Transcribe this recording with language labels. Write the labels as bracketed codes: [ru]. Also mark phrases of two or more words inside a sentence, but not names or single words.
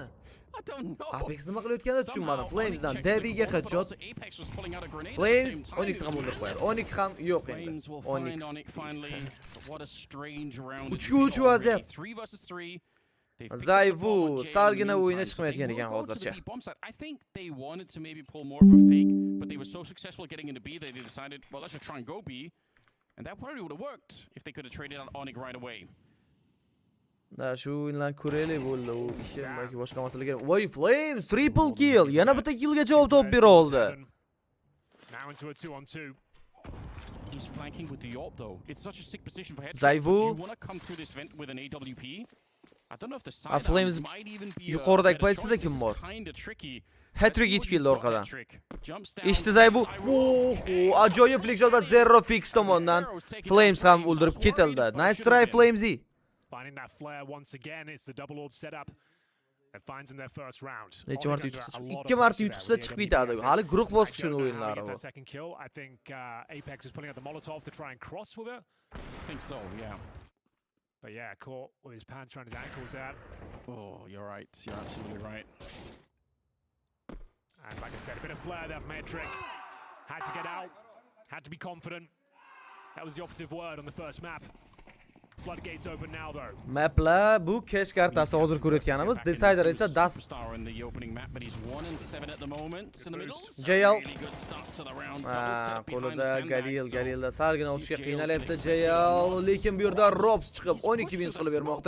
[uz] Apex nima qilayotganini tushunmadim. Flamesdan Deviga headshot. Flames Onyxni ham o'ldirib qo'yadi. Onyx ham yo'q endi. Onyx. 3-3 vaziyat. Zayvu salgina o'yinga chiqmayotgan ekan hozircha. [en] I think they wanted to maybe pull more of a fake, but they were so successful getting into B that they decided, well, let's just try and go B. And that probably would have worked if they could have traded out Onyx right away. [uz] Shu o'yinlarni ko'raylik bo'ldi. U ishi yoki boshqa masala kerak. [en] Voy Flames triple kill. [uz] Yana bitta killga javob topib bera oldi. [en] Now into a 2-on-2. He's flanking with the AWP though. It's such a sick position for headshot. Zayvu. You want to come through this vent with an AWP? I don't know if the side Flames might even be [uz] yuqoridagi pozitsiyada kim bor? Hat-trick yetib keldi orqadan. Eshitdi Zayvu. Ajoyib flickshot va Zero Fix tomonidan Flames ham o'ldirib ketildi. [en] Nice try Flamesy. Finding that flare once again, it's the double orb setup. And finds in their first round. [uz] Necha marta yutqizsa, 2 marta yutqizsa chiqib ketadi. Hali guruh bosqichining o'yinlari bu. [en] Second kill. I think Apex is pulling out the Molotov to try and cross with it. I think so, yeah. But yeah, caught with his pants around his ankles out. Oh, you're right. You're absolutely right. And like I said, a bit of flair there from Edric. Had to get out. Had to be confident. That was the operative word on the first map. Floodgates open now though. [uz] Maplar bu cash kartasi hozir ko'rayotganimiz. Decider esa Dust. JL. Qo'lida Galilda salgina o'tishga qiynalyapti JL, lekin bu yerda Robs chiqib 12 wins qilib bermoqda.